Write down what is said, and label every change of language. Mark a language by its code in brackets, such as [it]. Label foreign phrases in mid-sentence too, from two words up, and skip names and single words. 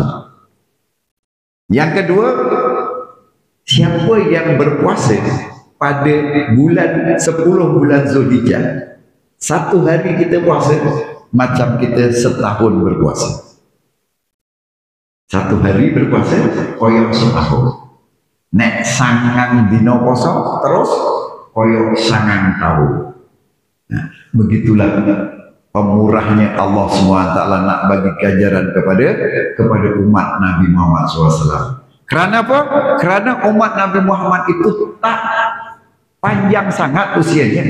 [ms] Yang kedua, siapa yang berpuasa pada bulan 10 bulan Zulhijjah, satu hari kita puasa macam kita setahun berpuasa. Satu hari berpuasa koyok setahun. [jv] Nek sangang dino poso terus koyok sangang tahun. [ms] Nah, begitulah pemurahnya Allah SWT nak bagi ganjaran kepada umat Nabi Muhammad SAW. Kerana apa? Kerana umat Nabi Muhammad itu tak panjang sangat usianya.